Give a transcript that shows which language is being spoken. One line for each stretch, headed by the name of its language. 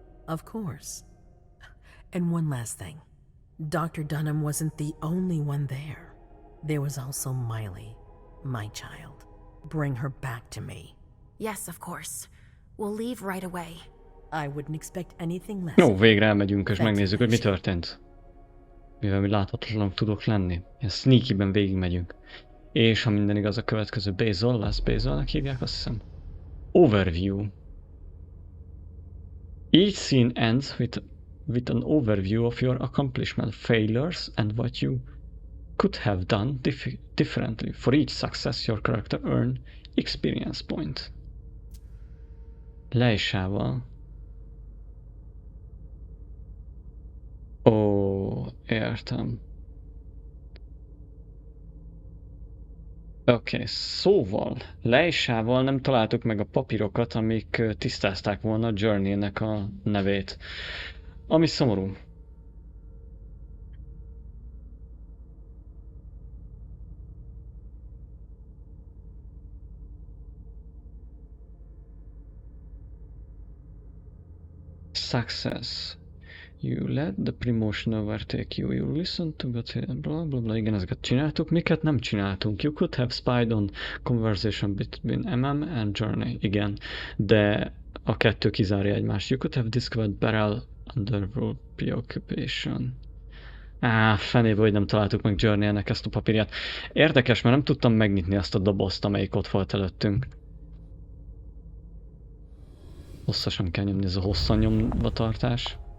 English: Of course. And one last thing. Dr. Dunham wasn't the only one there. There was also Miley, my child. Bring her back to me. Yes, of course. We'll leave right away. I wouldn't expect anything less.
Hungarian: Jó, végre elmegyünk és megnézzük, hogy mi történt. Mivel mi láthatatlanok tudok lenni. Ilyen sneaky-ben végigmegyünk. És ha minden igaz, a következő Basil lesz. Basilnek hívják, azt hiszem.
English: Overview. Each scene ends with an overview of your accomplishment, failures, and what you could have done differently. For each success, your character earn experience point.
Hungarian: Leisával. Ó, értem. Oké, szóval Leisával nem találtuk meg a papírokat, amik tisztázták volna Journey-nek a nevét. Ami szomorú.
English: Success. You let the promotion overtake you. You listen to what blah blah blah.
Hungarian: Igen, ezeket csináltuk. Miket nem csináltunk?
English: You could have spied on conversation between MM and Journey.
Hungarian: Igen, de a kettő kizárja egymást.
English: You could have discovered Beryl underworld preoccupation.
Hungarian: Fenébe, hogy nem találtuk meg Journey-nek ezt a papírját. Érdekes, mert nem tudtam megnyitni azt a dobozt, amelyik ott volt előttünk. Hosszasan kell nyomni, ez a hosszan nyomva tartás.